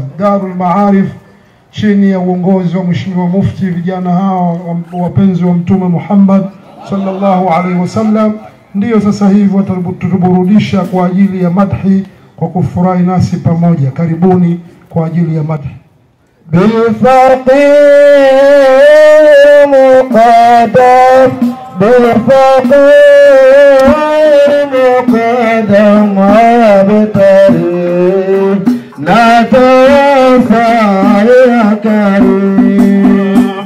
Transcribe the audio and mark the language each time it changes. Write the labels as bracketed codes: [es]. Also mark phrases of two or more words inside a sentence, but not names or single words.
[sw] Darul Maarif chini ya uongozi wa Mheshimiwa Mufti, vijana hao wapenzi wa Mtume Muhammad [ar] صلى الله عليه وسلم [sw] ndio sasa hivi watatuburudisha kwa ajili ya madhi, kwa kufurahi nasi pamoja. Karibuni kwa ajili ya madhi. [ar] بالفقير مقدم بالفقير مقدم وبطريق نتوفى يا كريم